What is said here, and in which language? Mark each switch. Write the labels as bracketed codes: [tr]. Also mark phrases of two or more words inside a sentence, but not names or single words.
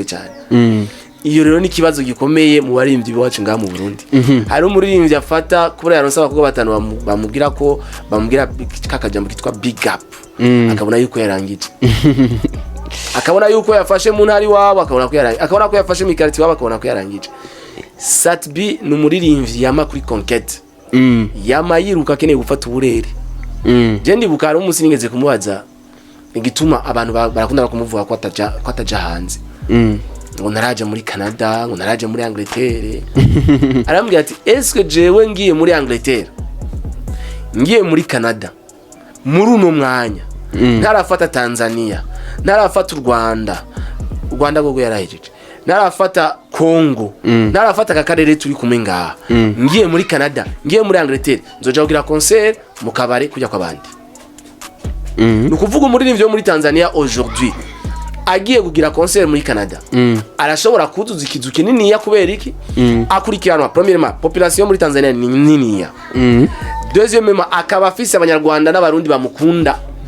[rn] cyane iyo rero ni kibazo gikomeye mu baririmbyi biwacu ngaha mu Burundi hari umuririmbyi afata kubera yaronse abakobwa batanu bamubwira kakajambo kitwa big up akabona yuko yarangije akabona yuko yafashe mu ntari wabo akabona ko yafashe mikariti wabo akabona ko yarangije Satbi n'umuririmbyi yama kuri conquête yama yiruka akeneye gufata uburere je ndibuka ari umunsi nigeze kumubaza igituma abantu barakunda kumuvuga ko ataja hanze ngo naraje muri Canada ngo naraje muri Angleterre arambwira ati [fr] est-ce que [rn] jewe ngiye muri Angleterre ngiye muri Canada muri uno mwanya ntarafata Tanzania ntarafata u Rwanda gogo yarahejeje ntarafata Congo ntarafata kakarere turi kumwe ngaha ngiye muri Canada ngiye muri Angleterre nzoja kugira concert mu kabare kujya kwabandi nukuvuga umuririmbyi wo muri Tanzania aujourd'hui agiye kugira concert muri Canada arashobora kuzuza ikizu kinini ya kubera iki akurikiranwa [fr] premièrement population [rn] muri Tanzania ni nini ya deuxièmement akaba afise abanyarwanda n'abarundi bamukunda